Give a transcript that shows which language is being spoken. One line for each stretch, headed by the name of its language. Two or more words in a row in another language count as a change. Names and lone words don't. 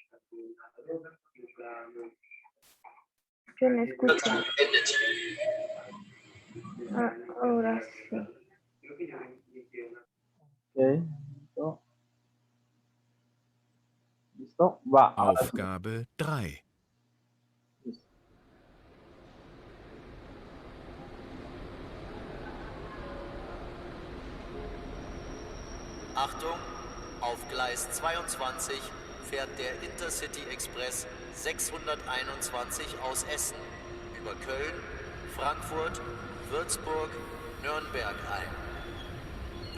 Spanish: Yo no escucho. Ahora sí. Ok, listo. Listo, va.
German: Aufgabe 3.
Spanish: Listo.
German: Achtung, auf Gleis 22 fährt der Intercity Express 621 aus Essen über Köln, Frankfurt, Würzburg, Nürnberg ein.